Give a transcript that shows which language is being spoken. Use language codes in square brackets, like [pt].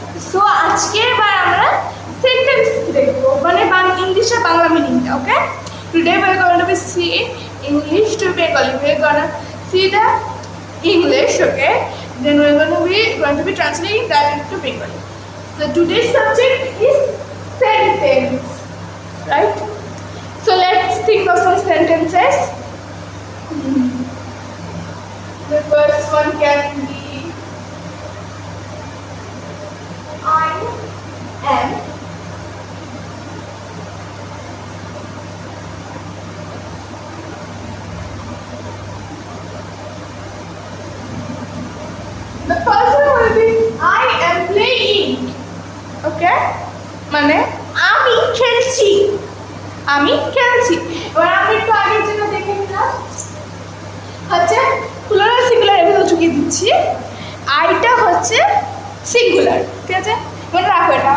[bn] So আজকে এবার আমরা সেন্টেন্স দেখবো, মানে ইংলিশে বাংলা মিনিংটা। [en] Okay, today we are going to be see English to Bengali. We are gonna see the English, okay, then we are going to be translating that into Bengali. So today's subject is sentence, right? So let's think of some sentences. The first one can be I am the first one will be I am playing. [bn] Okay, মানে আমি খেলছি, আমি খেলছি। এবার আমি একটু আগের জন্য দেখে নিলাম, হচ্ছে প্লুরাল সিঙ্গুলার এগুলো চুকিয়ে দিচ্ছি। আইটা হচ্ছে সিঙ্গুলার, ঠিক আছে, মনে রাখো এটা।